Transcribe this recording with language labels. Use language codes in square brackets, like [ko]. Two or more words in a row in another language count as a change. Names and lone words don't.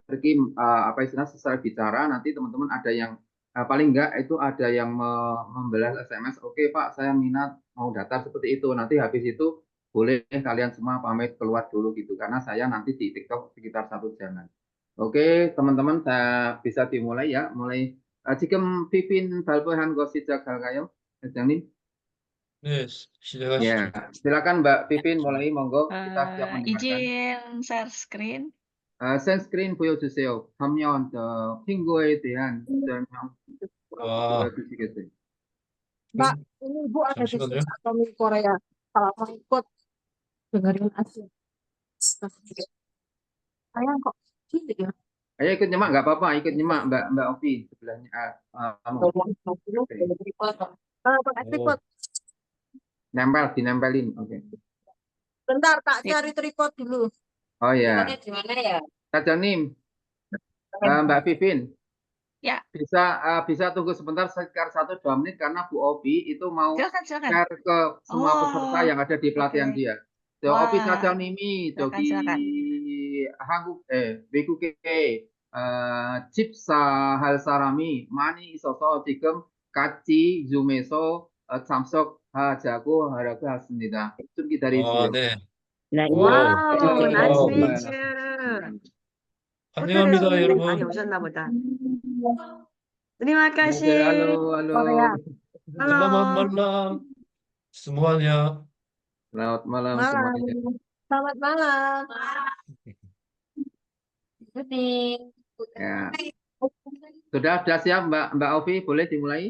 [id] Kim apa istilah selesai bicara, nanti teman-teman ada yang paling enggak itu ada yang membalas SMS, oke Pak, saya minat mau daftar seperti itu. Nanti habis itu boleh kalian semua pamit keluar dulu gitu karena saya nanti di TikTok sekitar 1 jam. Oke teman-teman saya bisa dimulai ya mulai [ko] 지금 피핀 발표한 것이 시작할까요? 회장님? 네, [id] Ya [ko] 시작하시죠. [id] silakan Mbak Pipin mulai monggo kita siap mendengarkan. izin [en] share screen. [ko] screen 보여주세요. 화면 핑거에 대한 설명 아, 보여주시겠어요? [id] Mbak, ini Ibu ada di [ko] 잠시만요. [id] Atomi Korea. Kalau mau ikut dengerin aja. Sayang kok gini ya. Ayo ikut nyimak nggak apa-apa, ikut nyimak Mbak Opi sebelahnya. Pakai [ko] 오, [id] tripod. Dinempelin. Oke. Bentar, tak cari tripod dulu. Oh ya. Tripodnya di mana ya? Kak Janim, Mbak Vivin, Ya, bisa tunggu sebentar sekitar 1-2 menit karena Bu Opi itu mau silakan. share ke semua peserta Oh, yang ada di pelatihan oke. dia. Opi Wah, [ko] 사장님이 저기 [id] silakan. [ko] 외국에 집사할 사람이 많이 있어서 지금 같이 줌에서 참석하자고 하라고 했습니다. 좀 기다리세요. 네. [id] Nah, [ko] 오, [en] Wow, nice [ko] 와우. [en] meet [ko] 네. [en] you. [ko] 환영합니다, 많이 여러분. 오셨나 보다. Terima 안녕하세요. [id] kasih. halo. Korea. Halo. Selamat malam semuanya. Selamat malam Malam. semuanya. Selamat malam. Ya. Sudah siap Mbak Ovi, boleh dimulai?